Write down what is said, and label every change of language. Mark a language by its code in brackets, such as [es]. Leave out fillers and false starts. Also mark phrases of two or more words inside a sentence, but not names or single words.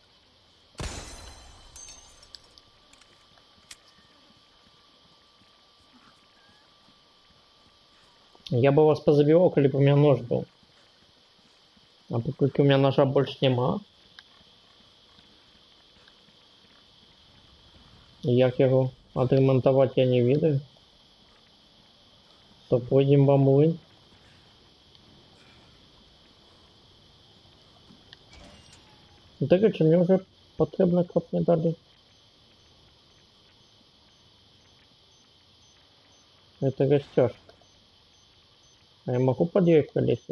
[ru] Я бы вас позабивал, коли бы у меня нож был. А поскольку у меня ножа больше нема. [uk] И як його отремонтовать я не видаю. [ru] То пойдем в млин. [uk] Так, чи мені вже потрібно копні далі? [ru] Это растяжка. А я могу подъехать к колесу?